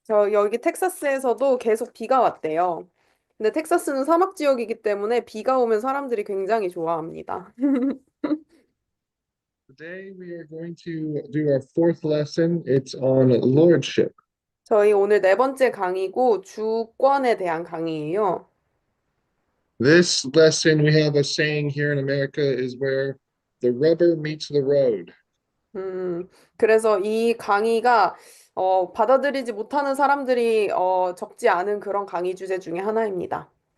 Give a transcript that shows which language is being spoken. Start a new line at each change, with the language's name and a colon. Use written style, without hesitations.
Korean: 저 여기 텍사스에서도 계속 비가 왔대요. 근데 텍사스는 사막 지역이기 때문에 비가 오면 사람들이 굉장히 좋아합니다.
English: Today we are going to do our fourth lesson. It's on lordship.
Korean: 저희 오늘 네 번째 강의고 주권에 대한 강의예요.
English: This lesson, we have a saying here in America, is where the rubber meets the road.
Korean: 그래서 이 강의가 받아들이지 못하는 사람들이 적지 않은 그런 강의 주제 중에 하나입니다.